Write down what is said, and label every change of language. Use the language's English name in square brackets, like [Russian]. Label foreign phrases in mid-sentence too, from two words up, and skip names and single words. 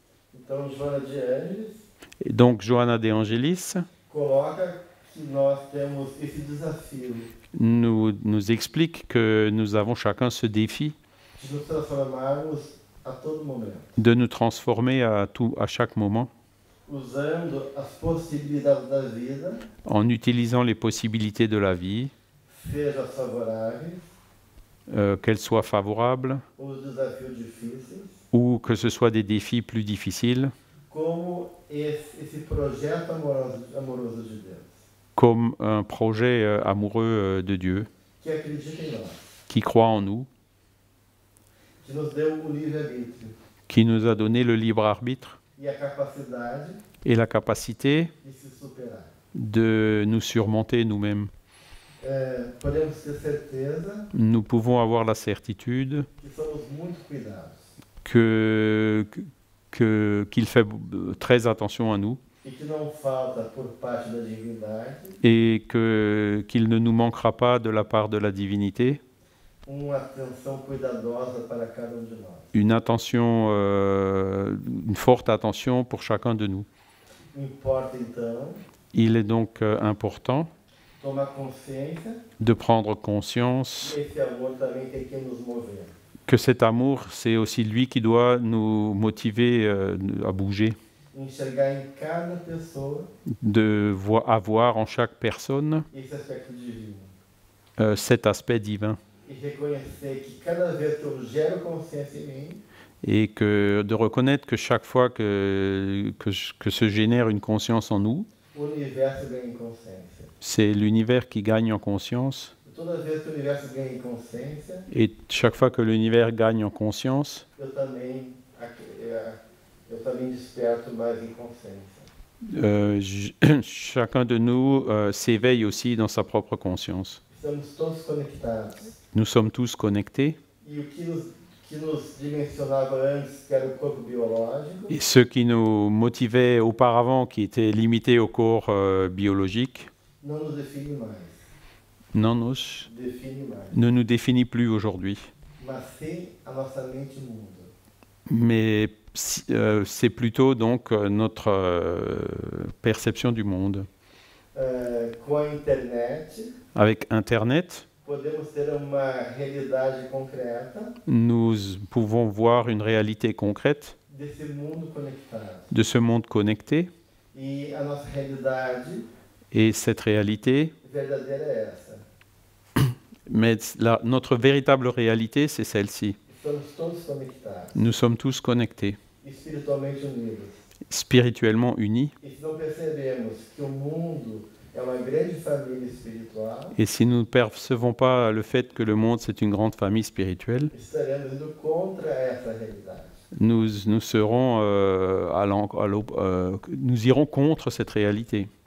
[French] Et donc, Johanna de Angelis nous explique que nous avons chacun ce défi de nous transformer à chaque moment en utilisant les possibilités de la vie, qu'elles soient favorables [Portuguese] os desafios difíceis, [French] ou que ce soit des défis plus difficiles, [Portuguese] como esse projeto amoroso de Deus, [French] comme un projet amoureux de Dieu, [Portuguese] que acredita em nós, [French] qui croit en nous, [Portuguese] que nos deu o livre-arbítrio [French] qui nous a donné le libre arbitre [Portuguese] e a capacidade [French] et la capacité [Portuguese] de se superar. [French] de nous surmonter nous-mêmes. [Portuguese] Podemos ter certeza [French] Nous pouvons avoir la certitude [Portuguese] que somos muito cuidados [French] qu'il fait très attention à nous [Portuguese] e que não falta por parte da divindade [French] et qu'il ne nous manquera pas de la part de la divinité [Portuguese] uma atenção cuidadosa para cada de nós. [French] une forte attention pour chacun de nous. [Portuguese] Importa então [French] Il est donc important [Portuguese] tomar consciência [French] de prendre conscience [Portuguese] esse amor também tem que nos mover. [French] que cet amour, c'est aussi lui qui doit nous motiver à bouger, [Portuguese] Enxergar em cada pessoa [French] avoir en chaque personne [Portuguese] esse aspecto divino. [French] Cet aspect divin. [Portuguese] E reconhecer que cada vez que eu gero consciência em mim, [French] Et de reconnaître que chaque fois que se génère une conscience en nous, [Portuguese] o universo ganha em consciência. [French] c'est l'univers qui gagne en conscience. [Portuguese] Toda vez que o universo ganha em consciência, [French] Et chaque fois que l'univers gagne en conscience, [Portuguese] eu também desperto mais em consciência. [French] chacun de nous s'éveille aussi dans sa propre conscience. [Portuguese] Estamos todos conectados. [French] Nous sommes tous connectés. [Portuguese] E o que nos dimensionava antes, que era o corpo biológico, [French] Et ce qui nous motivait auparavant, qui était limité au corps biologique, [Portuguese] não nos define mais. [French] Ne nous définit plus aujourd'hui. [Portuguese] Mas sim a nossa mente mundo. [French] Mais c'est plutôt donc notre perception du monde. [Portuguese] Com a internet, [French] avec Internet, [Portuguese] podemos ter uma realidade concreta [French] nous pouvons voir une réalité concrète [Portuguese] desse mundo conectado. [French] De ce monde connecté. [Portuguese] E a nossa realidade [French] Et cette réalité, [Portuguese] verdadeira é essa. [French] Mais notre véritable réalité, c'est celle-ci. Nous sommes tous connectés, spirituellement unis. Et si nous ne percevons pas le fait que le monde, c'est une grande famille spirituelle, nous irons contre cette réalité.